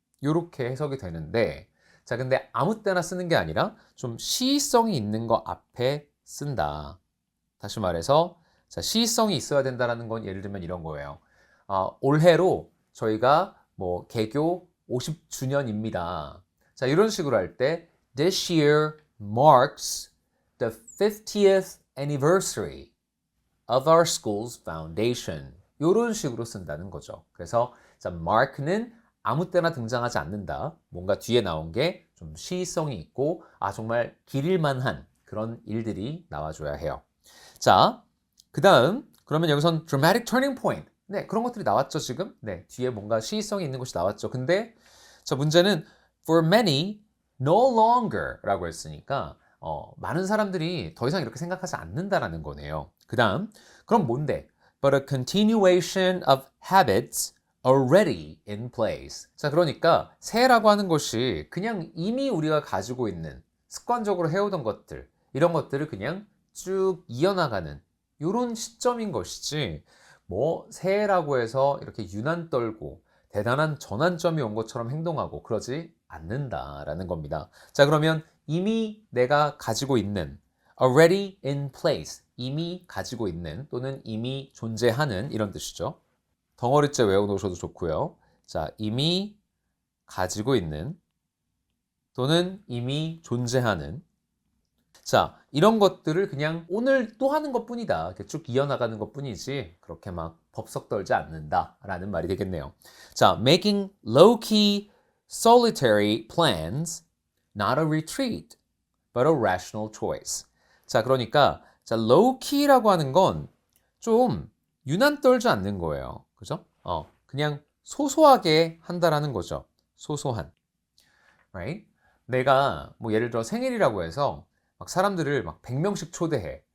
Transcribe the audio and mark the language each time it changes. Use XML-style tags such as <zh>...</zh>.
<ko>요렇게 해석이 되는데 자, 근데 아무 때나 쓰는 게 아니라 좀 시의성이 있는 거 앞에 쓴다. 다시 말해서 자, 시의성이 있어야 된다라는 건 예를 들면 이런 거예요. 올해로 저희가 뭐 개교 50주년입니다. 자, 이런 식으로 할 때</ko> <en>This year marks the 50th anniversary of our school's foundation.</en> <ko>이런 식으로 쓴다는 거죠. 그래서 자, mark는 아무 때나 등장하지 않는다. 뭔가 뒤에 나온 게 좀 시의성이 있고 정말 길일 만한 그런 일들이 나와줘야 해요. 자, 그 다음 그러면 여기선</ko> <en>dramatic turning point.</en> <ko>네, 그런 것들이 나왔죠, 지금. 네, 뒤에 뭔가 시의성이 있는 것이 나왔죠. 근데 자, 문제는</ko> <en>for many no longer</en> <ko>라고 했으니까 많은 사람들이 더 이상 이렇게 생각하지 않는다라는 거네요. 그 다음 그럼 뭔데?</ko> <en>But a continuation of habits already in place.</en> <ko>자, 그러니까 새해라고 하는 것이 그냥 이미 우리가 가지고 있는 습관적으로 해오던 것들, 이런 것들을 그냥 쭉 이어나가는 이런 시점인 것이지 뭐 새해라고 해서 이렇게 유난 떨고 대단한 전환점이 온 것처럼 행동하고 그러지 않는다라는 겁니다. 자, 그러면 이미 내가 가지고 있는</ko> <en>already in place,</en> <ko>이미 가지고 있는 또는 이미 존재하는 이런 뜻이죠. 덩어리째 외워놓으셔도 좋고요. 자, 이미 가지고 있는 또는 이미 존재하는 자, 이런 것들을 그냥 오늘 또 하는 것뿐이다. 이렇게 쭉 이어나가는 것뿐이지 그렇게 막 법석 떨지 않는다라는 말이 되겠네요.</ko> <en>자, making low-key solitary plans, not a retreat, but a rational choice.</en> <ko>자, 그러니까 자, low-key라고 하는 건 좀 유난 떨지 않는 거예요. 그죠? 그냥 소소하게 한다라는 거죠. 소소한.</ko> <en>Right?</en> <ko>내가 뭐 예를 들어 생일이라고 해서 막 사람들을 막 100명씩 초대해.</ko>